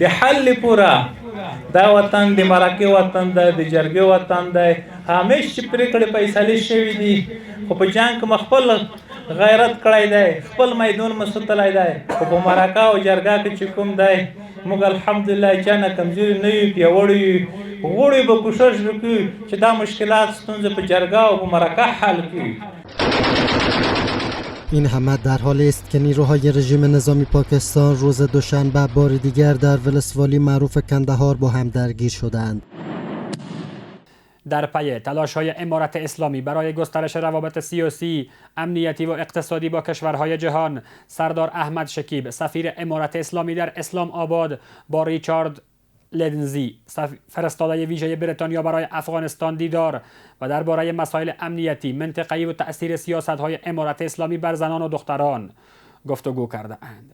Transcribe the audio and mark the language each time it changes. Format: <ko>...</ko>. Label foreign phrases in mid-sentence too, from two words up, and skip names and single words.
<ps>حل پورا دا وطن د مرکه وطن دی د جرګې وطن دی همیشه پریکړې فیصله شوې دي خو په جنگ کې خپل غیرت کړی دی خپل میدان مسوتلای دی خو په مرکه او جرګه کې چې کوم دی موږ الحمدلله جنه کمزوري نه یو پیوړی غوړي به کوشش وکړو چې دا مشکلات ستونزې په جرګه او په مرکه حل کړي.</ps> <fa>این همه در حالی است که نیروهای رژیم نظامی پاکستان روز دوشنبه بار دیگر در ولسوالی معروف کندهار با هم درگیر شدند. در پی تلاش‌های امارت اسلامی برای گسترش روابط سیاسی، امنیتی و اقتصادی با کشورهای جهان، سردار احمد شکیب، سفیر امارت اسلامی در اسلام آباد، با ریچارد لندزی، فرستاده ویژه بریتانیا برای افغانستان دیدار و درباره مسائل امنیتی، منطقه‌ای و تأثیر سیاست‌های امارت اسلامی بر زنان و دختران گفتگو کرده اند.</fa>